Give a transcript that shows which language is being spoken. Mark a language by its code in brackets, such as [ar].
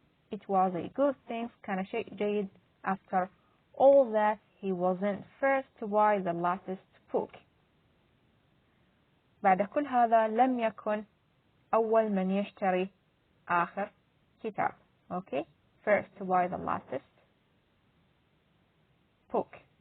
[en] It was a good thing، [ar] كان شيء جيد [en] after all that he wasn't first to buy the latest book. [ar] بعد كل هذا لم يكن أول من يشتري آخر كتاب. [en] Okay, first to buy the latest book.